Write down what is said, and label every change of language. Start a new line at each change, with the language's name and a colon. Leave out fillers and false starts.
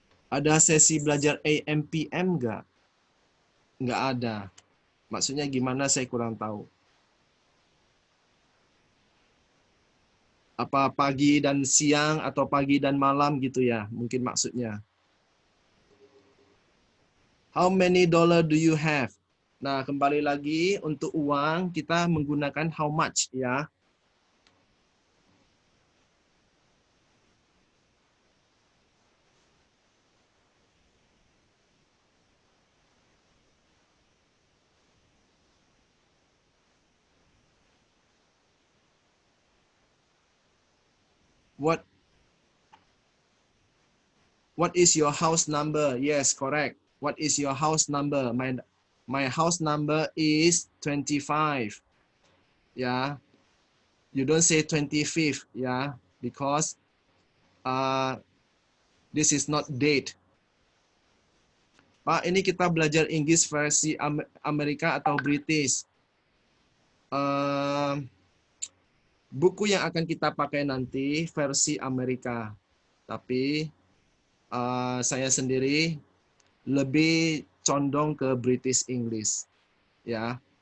Indonesian: Ada sesi belajar AM PM nggak? Nggak ada. Maksudnya gimana saya kurang tahu. Apa pagi dan siang atau pagi dan malam gitu ya, mungkin maksudnya.
English: How many dollar do you have?
Indonesian: Nah, kembali lagi untuk uang kita menggunakan how much ya.
English: What is your house number? Yes, correct. What is your house number? My house number is 25. Yeah. You don't say 25th, yeah, because this is not date.
Indonesian: Pak, ini kita belajar Inggris versi Amerika atau British. Buku yang akan kita pakai nanti versi Amerika. Tapi saya sendiri lebih condong ke British English. Ya.